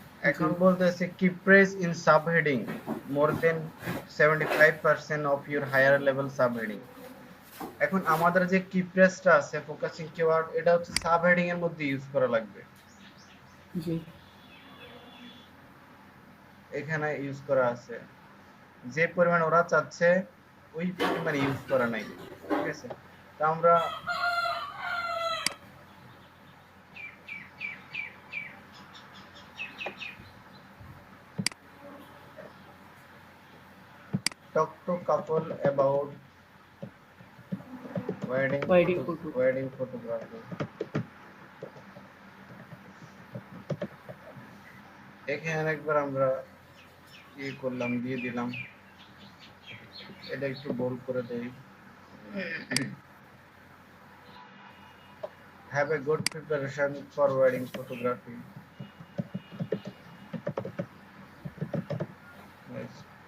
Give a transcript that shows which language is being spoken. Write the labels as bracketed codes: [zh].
[bn] এখন বলতেছে [en] কি press in subheading more than 75% of your higher level subheading, [bn] এখন আমাদের যে কি প্রেসটা আছে ফোকাসিং কিওয়ার্ড, এটা হচ্ছে সাবহেডিং এর মধ্যে ইউজ করা লাগবে, জি এখানে ইউজ করা আছে, যে পরিমাণ ওরা চাচ্ছে ওই পরিমাণ ইউজ করা নাই, ঠিক আছে। তা আমরা [en] talk to couple about wedding Wedding photo, photo. [bn] wedding photography, এখানে একবার আমরা ইয়ে করলাম, দিয়ে দিলাম, এটা একটু বোল্ড করে দেই, [en] have a good preparation for wedding photography, [bn] Nice.